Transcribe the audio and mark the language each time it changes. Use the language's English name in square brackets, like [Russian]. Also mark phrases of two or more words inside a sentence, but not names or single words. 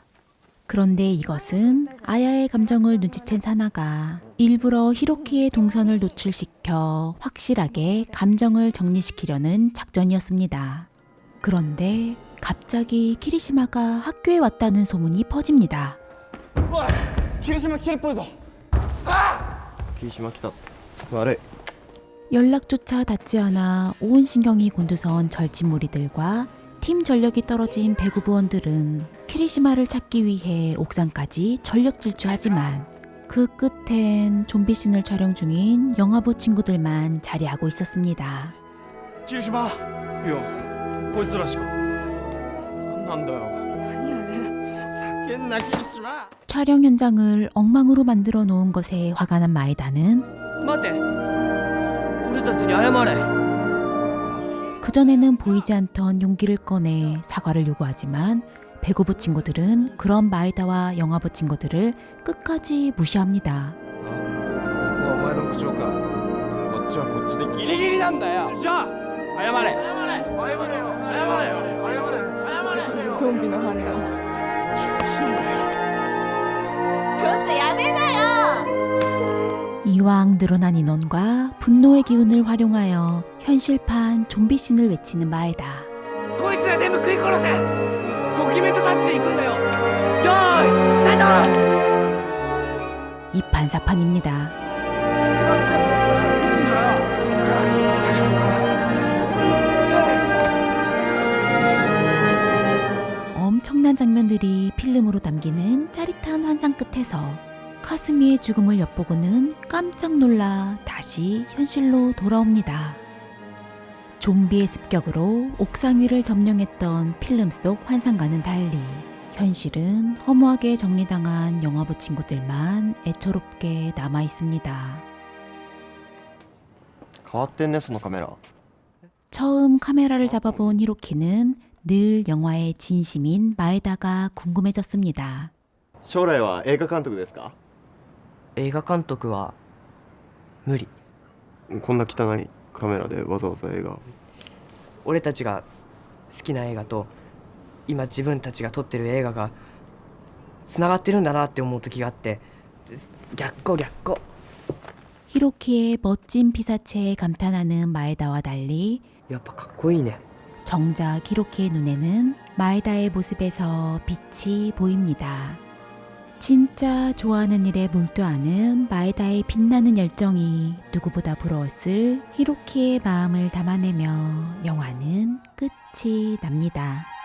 [Korean] 그런데 이것은 아야의 감정을 눈치챈 사나가 일부러 히로키의 동선을 노출시켜 확실하게 감정을 정리시키려는 작전이었습니다. 그런데 갑자기 키리시마가 학교에 왔다는 소문이 퍼집니다. [Japanese] 霧島来てるっぽいぞ。霧島来た。悪い。 [Korean] 연락조차 닿지 않아 온 신경이 곤두선 절친 무리들과 팀 전력이 떨어진 배구부원들은 키리시마를 찾기 위해 옥상까지 전력 질주하지만 그 끝엔 좀비씬을 촬영 중인 영화부 친구들만 자리하고 있었습니다. [Japanese] 霧島。いや、こいつらしか。なんだよ。ふざけんな霧島。 [Korean] 촬영 현장을 엉망으로 만들어 놓은 것에 화가 난 마에다는 [Japanese] 待て。俺たちに謝れ。 [Korean] 그전에는 보이지 않던 용기를 꺼내 사과를 요구하지만 배구부 친구들은 그런 마에다와 영화부 친구들을 끝까지 무시합니다. [Japanese] ここはお前の口調か。こっちはこっちでギリギリなんだよ。じゃあ、謝れ。謝れ。謝れよ。謝れよ。謝れよ。ゾンビの判断。ちょっとやめなよ。 [Korean] 이왕 늘어난 인원과 분노의 기운을 활용하여 현실판 좀비씬을 외치는 마에다. [Japanese] こいつら全部食い殺せ。ドキュメントタッチで行くんだよ。よーい、スタート。 [Korean] 이판사판입니다. 엄청난 장면들이 필름으로 담기는 짜릿한 환상 끝에서 카스미의 죽음을 엿보고는 깜짝 놀라 다시 현실로 돌아옵니다. 좀비의 습격으로 옥상 위를 점령했던 필름 속 환상과는 달리 현실은 허무하게 정리당한 영화부 친구들만 애처롭게 남아 있습니다. [Japanese] 変わってんねそのカメラ。 [Korean] 처음 카메라를 잡아본 히로키는 늘 영화의 진심인 마에다가 궁금해졌습니다. [Japanese] 将来は映画監督ですか？映画監督は無理。こんな汚いカメラでわざわざ映画。俺たちが好きな映画と今自分たちが撮ってる映画がつながってるんだなって思う時があって、逆光。 [Korean] 히로키의 멋진 피사체에 감탄하는 마에다와 달리 [Japanese] やっぱかっこいいね。 [Korean] 정작 히로키의 눈에는 마에다의 모습에서 빛이 보입니다. 진짜 좋아하는 일에 몰두하는 마에다의 빛나는 열정이 누구보다 부러웠을 히로키의 마음을 담아내며 영화는 끝이 납니다.